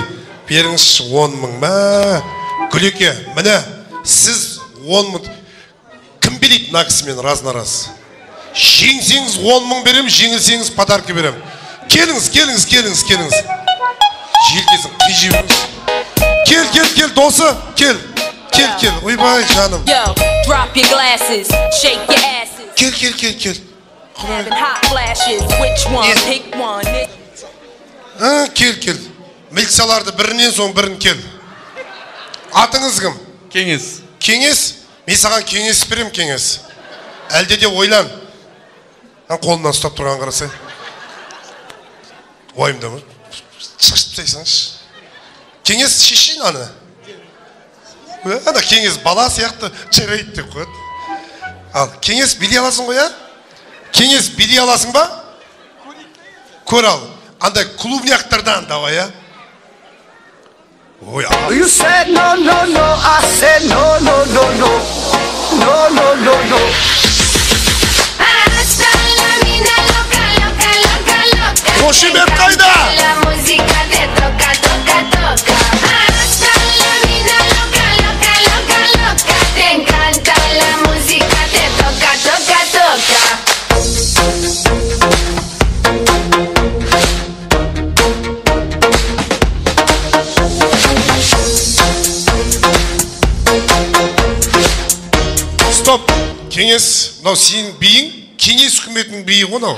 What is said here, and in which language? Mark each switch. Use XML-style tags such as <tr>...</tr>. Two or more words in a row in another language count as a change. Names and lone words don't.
<kk>Беріңізші 10 мың. Гүлеке, міне сіз 10 мың. Кім билейді мына кісімен раз. Жеңсеңіз 10 мың берем, жеңілсеңіз подарка берем. Келіңіз. Желкесін қижи. Кел, досы, кел. Ойбай, жаным.</kk> <en>Yo, drop your glasses, shake your asses.</en> <kk>Кел.</kk> <en>Having hot flashes, which one? Pick one.</en> <kk>Кел. Милицияларды бірінен соң бірін кел. Атыңыз кім? Кеңес? Мен саған кеңес берем, кеңес. Әлде де ойлан. Қолынан ұстап тұрған қарасай. Ойымда мұр. Шашып тастайсаңшы. Кеңес шешейін аны. Ана кеңес бала сияқты жарайды деп қояды. Ал кеңес билей аласың ғой, а? Кеңес билей аласың ба? Көр ал. Андай клубняқтардан давай, а? Ой, ал.</kk> <en>You said no, I said no.</en> <es>Hasta la vida loca.</es> <kk>Қошемет қайда?</kk> <es>La música te toca. Hasta la vida loca. Te encanta la música, te toca.</es> <ru>Стоп!</ru> <kk>Кеңес, мынау сенің биің, кеңес үкіметінің биі ғой мынау.</kk>